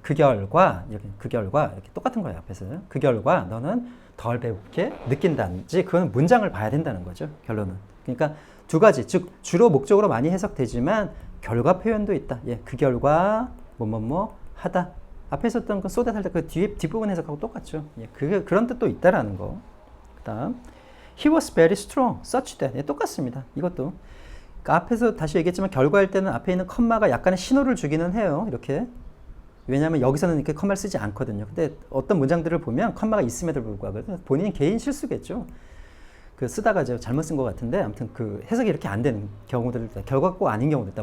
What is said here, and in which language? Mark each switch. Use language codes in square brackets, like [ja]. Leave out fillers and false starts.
[ko] 그 결과 이렇게 똑같은 거예요. 앞에서. 그 결과 너는 덜 배고프게 느낀다든지 그건 문장을 봐야 된다는 거죠. 결론은. 그러니까 두 가지, 즉 주로 목적으로 많이 해석되지만 결과 표현도 있다. 예, 그 결과 뭐뭐뭐 하다. 앞에 있었던 그 쏟아 살다 그 뒷부분 해석하고 똑같죠. 예, 그런 뜻도 있다라는 거. 그다음 [en] He was very strong, such that. [ko] 예, 똑같습니다. 이것도. 그러니까 앞에서 다시 얘기했지만 결과일 때는 앞에 있는 컴마가 약간의 신호를 주기는 해요. 이렇게. 왜냐하면 여기서는 이렇게 컴마를 쓰지 않거든요. 근데 어떤 문장들을 보면 컴마가 있음에도 불구하고 본인 개인 실수겠죠. 그 쓰다가 잘못 쓴 것 같은데 아무튼 그 해석이 이렇게 안 되는 경우들 결과가 꼭 아닌 경우도 있다.